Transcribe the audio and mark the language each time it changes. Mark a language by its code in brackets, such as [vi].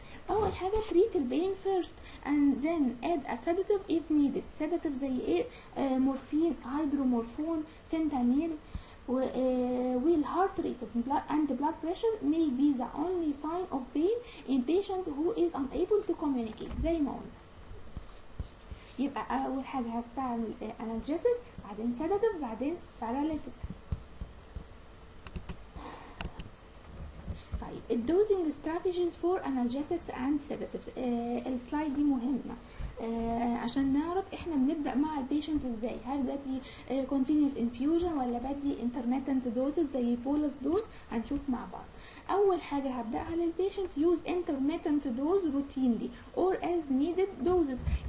[ar] اول حاجه [en] treat البين first and then add a sedative if needed. [ar] sedative زي ايه؟ مورفين، هيدرومورفون، فينتانيل. [en] والهارت rate and blood pressure may be the only sign of pain in patient who is unable to communicate [ar] زي ما قلنا. يبقى اول حاجه هستعمل analgesic، بعدين sedative، بعدين paralytic. [en] طيب الدوزنج strategies for analgesics and sedatives. [ar] السلايد دي مهمه عشان نعرف احنا بنبدا مع البيشنت ازاي. هل بدي continuous infusion ولا بدي intermittent doses زي bolus dose؟ هنشوف مع بعض. اول حاجه هبداها للبيشنت [en] use intermittent dose routinely or as needed doses.